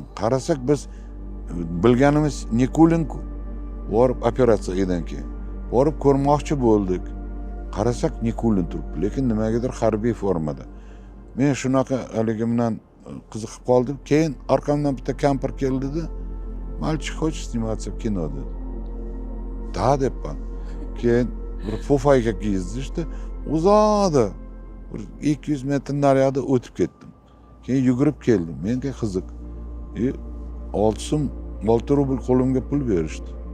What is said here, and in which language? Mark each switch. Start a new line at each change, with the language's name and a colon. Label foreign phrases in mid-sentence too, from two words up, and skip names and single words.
Uzbek: Qarasak biz bilganimiz Nikulin-ku. Borib operatsiyadan keyin borib ko'rmoqchi bo'ldik. Qarasak Nikulin turibdi, lekin nimagadir harbiy formada. Men shunaqa haligi bilan qiziqib qoldim. Keyin orqamdan bitta kampir keldida,
Russian: "Malchik, хочешь сниматься в кино?"
Uzbek: dedi. "Da" debman. Keyin bir pufayka kizdishdi, uzoqda bir 200 metr nariyoqda o'tib ketdim. Keyin yugurib keldim. Menga qiziq. 6 rubl qo'limga pul berishdi.